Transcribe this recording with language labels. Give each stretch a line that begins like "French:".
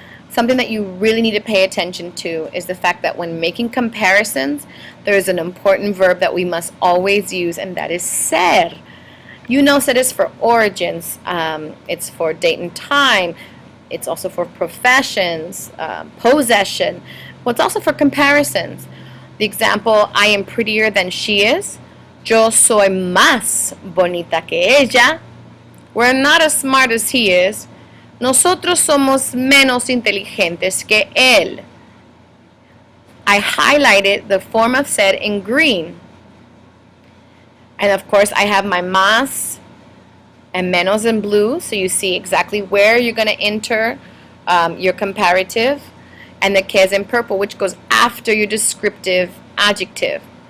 English: Something that you really need to pay attention to is the fact that when making comparisons, there is an important verb that we must always use, and that is ser. You know, ser is for origins, it's for date and time, it's also for professions, possession. Well, it's also for comparisons. The example, I am prettier than she is.
Spanish: Yo soy más bonita que ella.
English: We're not as smart as he is.
Spanish: Nosotros somos menos inteligentes que él.
English: I highlighted the form of said in green. And of course, I have my más and menos in blue, so you see exactly where you're going to enter your comparative. And the que is in purple, which goes after your descriptive adjective.